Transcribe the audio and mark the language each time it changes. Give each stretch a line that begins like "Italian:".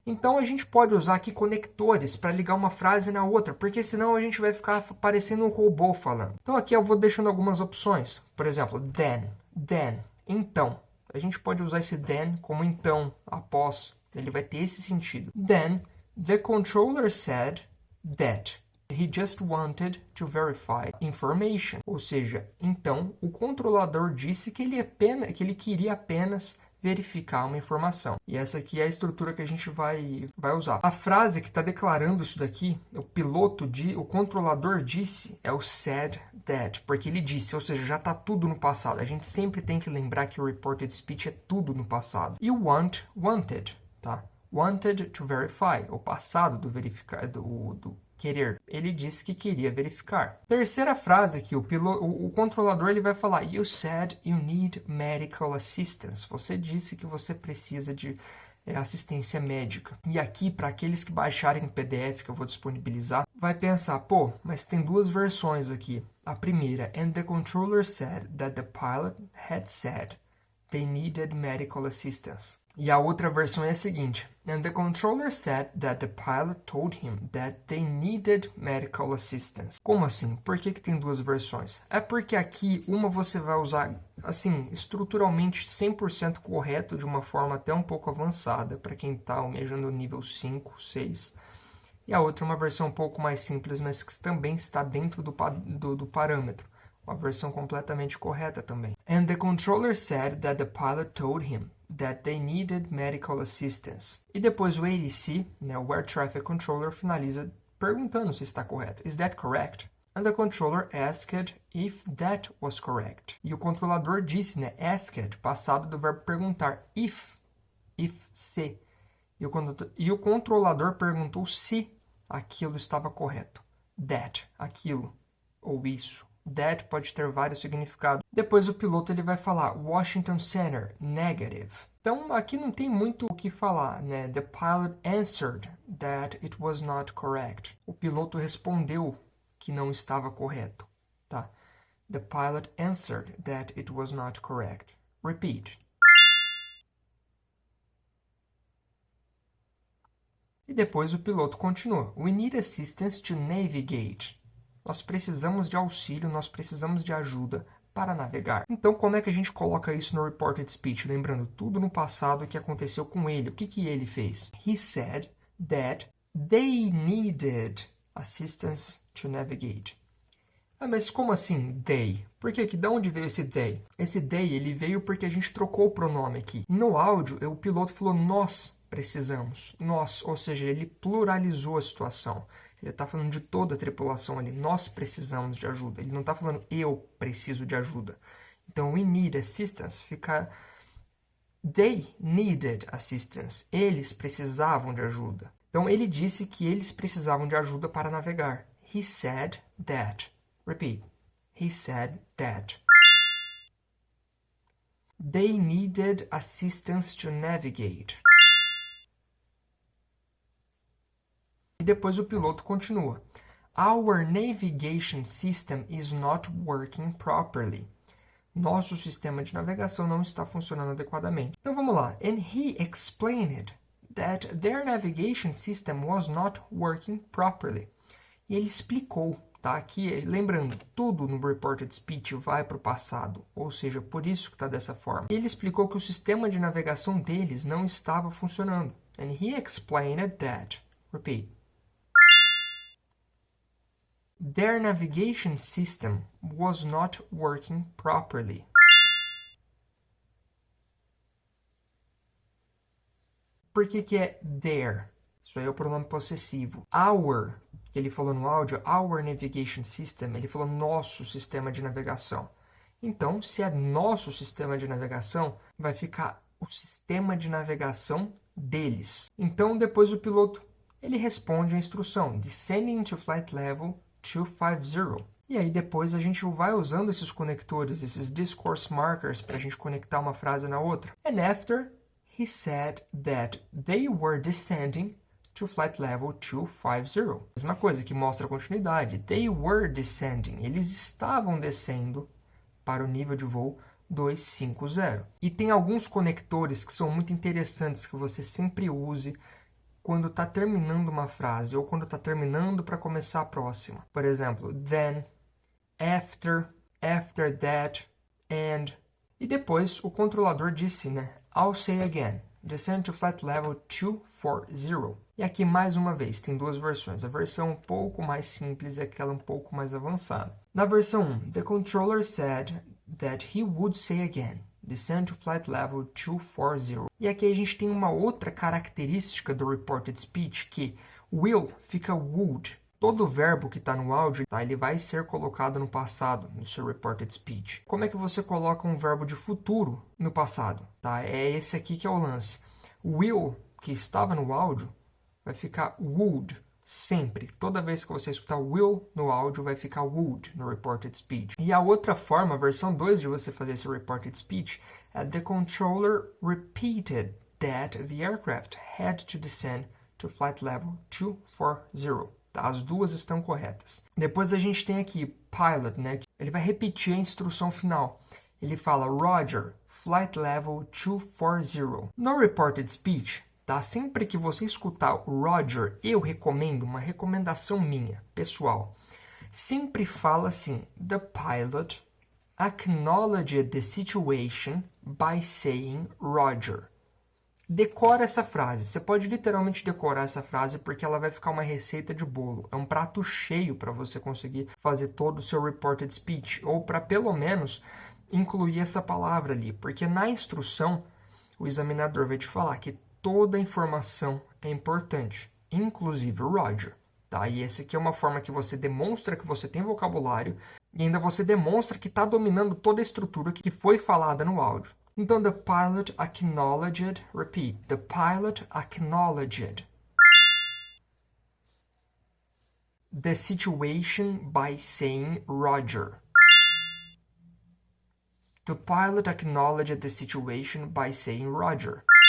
Portuguese: Então, a gente pode usar aqui conectores para ligar uma frase na outra, porque senão a gente vai ficar parecendo um robô falando. Então, aqui eu vou deixando algumas opções. Por exemplo, then, então. A gente pode usar esse then como então, após. Ele vai ter esse sentido.
English: Then, the controller said that. He just wanted to verify information.
Portuguese: Ou seja, então o controlador disse que ele queria apenas verificar uma informação. E essa aqui é a estrutura que a gente vai usar. A frase que está declarando isso daqui, o controlador disse, é o said that, porque ele disse, ou seja, já está tudo no passado. A gente sempre tem que lembrar que o reported speech é tudo no passado. E o wanted, tá? Wanted to verify, o passado do verificar, do querer. Ele disse que queria verificar. Terceira frase aqui, o controlador ele vai falar,
English: you said you need medical assistance.
Portuguese: Você disse que você precisa de assistência médica. E aqui, para aqueles que baixarem o PDF que eu vou disponibilizar, vai pensar, pô, mas tem duas versões aqui. A primeira,
English: and the controller said that the pilot had said they needed medical assistance.
Portuguese: E a outra versão é a seguinte,
English: and the controller said that the pilot told him that they needed medical assistance.
Portuguese: Como assim? Por que tem duas versões? É porque aqui uma você vai usar, assim, estruturalmente 100% correto, de uma forma até um pouco avançada, para quem está almejando o nível 5, 6. E a outra é uma versão um pouco mais simples, mas que também está dentro do parâmetro. Uma versão completamente correta também.
English: And the controller said that the pilot told him that they needed medical assistance.
Portuguese: E depois o ATC, né, o Air Traffic Controller, finaliza perguntando se está correto.
English: Is that correct? And the controller asked if that was correct.
Portuguese: E o controlador disse, né, asked, passado do verbo perguntar, if se. E o controlador perguntou se aquilo estava correto. That, aquilo, ou isso. That pode ter vários significados. Depois o piloto ele vai falar Washington Center, negative. Então aqui não tem muito o que falar, né?
English: The pilot answered that it was not correct.
Portuguese: O piloto respondeu que não estava correto, tá?
English: The pilot answered that it was not correct. Repeat.
Portuguese: E depois o piloto continua.
English: We need assistance to navigate.
Portuguese: Nós precisamos de auxílio, nós precisamos de ajuda para navegar. Então, como é que a gente coloca isso no reported speech? Lembrando tudo no passado que aconteceu com ele. O que ele fez?
English: He said that they needed assistance to navigate.
Portuguese: Ah, mas como assim they? Por que? De onde veio esse they? Esse they, ele veio porque a gente trocou o pronome aqui. No áudio, o piloto falou nós precisamos. Nós, ou seja, ele pluralizou a situação. Ele está falando de toda a tripulação ali. Nós precisamos de ajuda. Ele não está falando eu preciso de ajuda. Então,
English: we need assistance fica... They needed assistance.
Portuguese: Eles precisavam de ajuda. Então, ele disse que eles precisavam de ajuda para navegar.
English: He said that. Repeat. He said that. They needed assistance to navigate.
Portuguese: E depois o piloto continua.
English: Our navigation system is not working properly.
Portuguese: Nosso sistema de navegação não está funcionando adequadamente. Então vamos lá.
English: And he explained that their navigation system was not working properly.
Portuguese: E ele explicou, tá? Aqui, lembrando, tudo no reported speech vai para o passado, ou seja, por isso que está dessa forma. Ele explicou que o sistema de navegação deles não estava funcionando.
English: And he explained that. Repeat. Their navigation system was not working properly.
Portuguese: Por que é their? Isso aí é o pronome possessivo. Our, que ele falou no áudio,
English: our navigation system,
Portuguese: ele falou nosso sistema de navegação. Então, se é nosso sistema de navegação, vai ficar o sistema de navegação deles. Então, depois o piloto, ele responde a instrução, descending to flight level 250. E aí depois a gente vai usando esses conectores, esses discourse markers, para a gente conectar uma frase na outra.
English: And after, he said that they were descending to flight level 250.
Portuguese: Mesma coisa, que mostra a continuidade.
English: They were descending.
Portuguese: Eles estavam descendo para o nível de voo 250. E tem alguns conectores que são muito interessantes que você sempre use quando está terminando uma frase ou quando está terminando para começar a próxima. Por exemplo, then, after that, and. E depois o controlador disse, né?
English: I'll say again. Descend to flight level 240.
Portuguese: E aqui mais uma vez, tem duas versões. A versão um pouco mais simples e aquela um pouco mais avançada. Na versão 1,
English: the controller said that he would say again. Descend to flight level 240.
Portuguese: E aqui a gente tem uma outra característica do reported speech que will fica would. Todo verbo que está no áudio, tá, ele vai ser colocado no passado, no seu reported speech. Como é que você coloca um verbo de futuro no passado? Tá? É esse aqui que é o lance. Will, que estava no áudio, vai ficar would. Sempre. Toda vez que você escutar will no áudio, vai ficar would no reported speech. E a outra forma, a versão 2 de você fazer esse reported speech, é
English: the controller repeated that the aircraft had to descend to flight level 240.
Portuguese: Tá? As duas estão corretas. Depois a gente tem aqui pilot, né? Ele vai repetir a instrução final. Ele fala Roger, flight level 240. No reported speech, tá? Sempre que você escutar o Roger, eu recomendo, uma recomendação minha, pessoal. Sempre fala assim,
English: the pilot acknowledged the situation by saying Roger.
Portuguese: Decora essa frase. Você pode literalmente decorar essa frase porque ela vai ficar uma receita de bolo. É um prato cheio para você conseguir fazer todo o seu reported speech. Ou para pelo menos incluir essa palavra ali. Porque na instrução, o examinador vai te falar que toda a informação é importante. Inclusive o Roger. Tá? E essa aqui é uma forma que você demonstra que você tem vocabulário. E ainda você demonstra que está dominando toda a estrutura que foi falada no áudio. Então,
English: the pilot acknowledged, repeat, the pilot acknowledged the situation by saying Roger. The pilot acknowledged the situation by saying Roger.